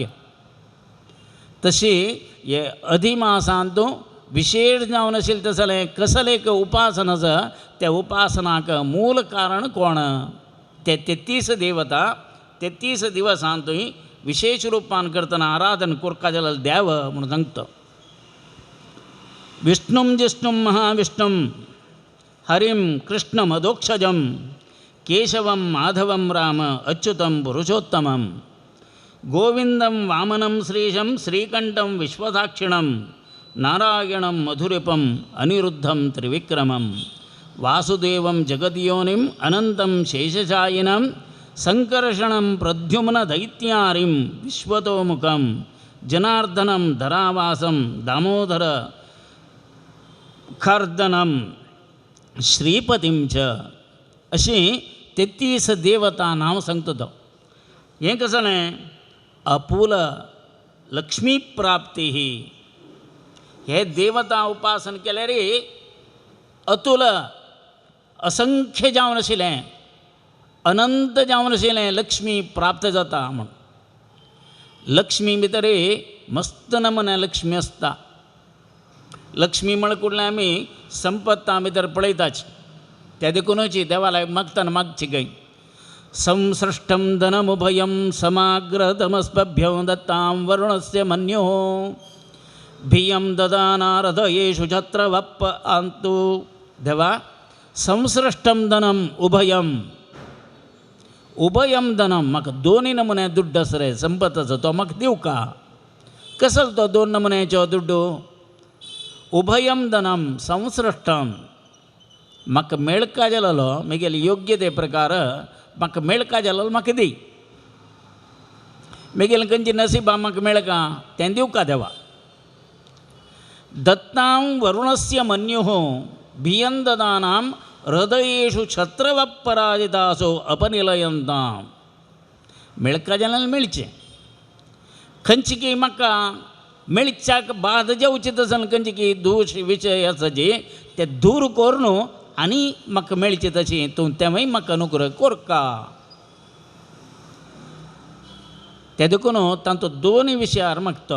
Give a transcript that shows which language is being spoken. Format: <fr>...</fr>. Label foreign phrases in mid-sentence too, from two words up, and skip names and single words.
<kok>तशी हे अधिमासांत विशेष जावन आशिल्लें तसलें कसलें एक उपासना आसा त्या उपासनाक मूल कारण कोण ते 33 देवता 33 दिवसांतूय विशेष रुपान करतना आराधन कोरका जाल्यार देव म्हणून सांगता.</kok> <sa>विष्णुं जिष्णुं महाविष्णुं हरिं कृष्णं अधोक्षजं केशवं माधवं राम अच्युतं पुरुषोत्तमं गोविंदं वामनं श्रीशं श्रीकण्ठं विश्वसाक्षिणं नारायणं मधुरिपं अनिरुद्धं त्रिविक्रमं वासुदेवं जगद्योनिं अनन्तं शेषशायिनं संकर्षणं प्रद्युम्न दैत्यारिं विश्वतोमुखं जनार्दनं धरावासं दामोदर खर्दनं श्रीपतिं च</sa> <kok>अशी 33 देवता नांव सांगता तो. हें कशें जालें अपूल लक्ष्मी प्राप्ती हे देवता उपासन केल्यार अतुल असंख्य जावन आशिल्लें अनंत जावन आशिल्लें लक्ष्मी प्राप्त जाता म्हण. लक्ष्मी भितर मस्त नमुने लक्ष्मी आसता. लक्ष्मी म्हण कुठलें आमी संपत्ता भितर पळयताच त्या देखूनच देवालय मागतना मागची गई.</kok> <sa>संसृष्टं धनमुभयं समाग्रतमस्पभ्यं दत्तां वरुणस्य मन्युः भियं ददानारदयेषु छत्रवप्प आन्तु.</sa> <kok>देवा</kok> <sa>संसृष्टं धनम उभयम उभयम धनम</sa> <kok>म्हाका दोनी नमुने दुड्ड आसा रे संपत्ताचो तो म्हाका दिवं का. कसो तो दोन नमुन्याचो दुड्डू.</kok> <sa>उभयम धनम संसृष्टम</sa> <kok>म्हाका मेळका जालो म्हगेले योग्यते प्रकार म्हाका मेळका जालो म्हाका दी. म्हगेलें खंयची नसिबा म्हाका मेळका तें दिवं का देवा.</kok> <sa>दत्तां वरुणस्य मन्युः भियं ददानां हृदयेषु छत्रवपराजितासो अपनिलयन्तां.</sa> <kok>मेळका जाल्यार मेळचें. खंयची म्हाका मेळच्याक बाद जेवचें तसन खंयची दोश विशय आसा जे ते दूर कर न्हू आनी म्हाका मेळचें तशें तूं तेवूय म्हाका अनुग्रह कोरका. ते देखून तांचो दोनूय विशयार मागता.</kok>